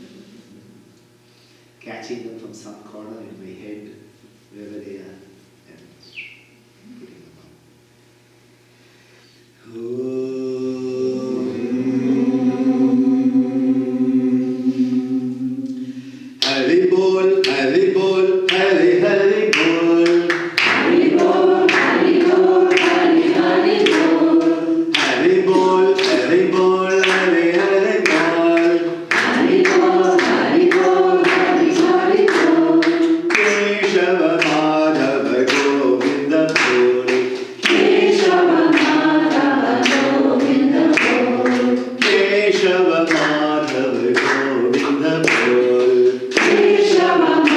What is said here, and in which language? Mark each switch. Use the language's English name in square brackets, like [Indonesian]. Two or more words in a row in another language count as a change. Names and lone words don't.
[English] Catching them from some corner in my head, wherever they are, and putting them up. [Hindi] हरि बोल, हरि बोल, हरि हरि बोल. हरि बोल, हरि बोल, हरि हरि बोल. हरि बोल, हरि बोल, हरि हरि बोल. हरि बोल, हरि बोल, हरि हरि बोल. केशव माधव गोविंद बोल. केशव माधव गोविंद बोल. केशव माधव गोविंद बोल. Keshava